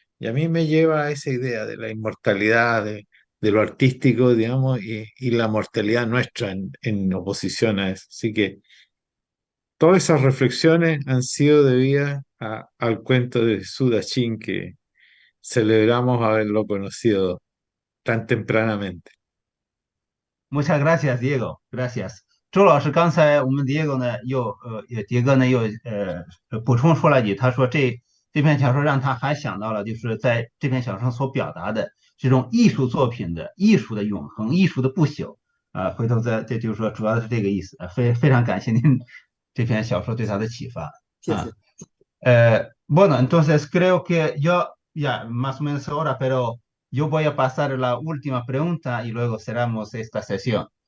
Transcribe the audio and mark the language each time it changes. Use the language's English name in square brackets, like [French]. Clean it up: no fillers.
[Spanish] Y a mí me lleva a esa idea de la inmortalidad, de lo artístico, digamos, y la mortalidad nuestra en oposición a eso. Así que todas esas reflexiones han sido debidas al cuento de Suda Chin, que celebramos haberlo conocido tan tempranamente. Muchas gracias, Diego. Gracias。 [Chinese] 周老师，刚才我们 [English] Diego [Chinese] 呢杰哥呢又补充说了一句，他说这篇小说让他还想到了，就是在这篇小说上所表达的这种艺术作品的艺术的永恒、艺术的不朽啊。回头这就是说，主要是这个意思。非常感谢您这篇小说对他的启发谢谢。啊。 [Spanish] Bueno, entonces creo que yo ya más o menos ahora, pero yo voy a pasar la última pregunta y luego cerramos esta sesión.